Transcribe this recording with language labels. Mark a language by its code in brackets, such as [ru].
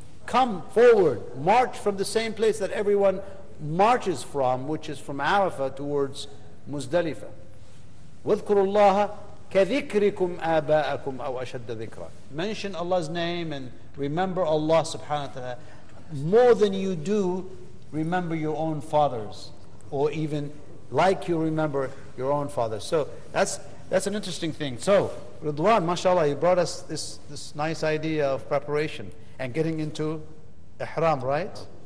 [en] Come forward, march from the same place that everyone marches from, which is from Arafah towards Muzdalifah. [ar] واذكروا الله كذكركم آباءكم أو أشد ذكرا. [en] Mention Allah's name and remember Allah subhanahu wa ta'ala more than you do remember your own fathers, or even like you remember your own fathers. So that's an interesting thing. So Ridwan, mashallah, you brought us this nice idea of preparation and getting into ihram, right?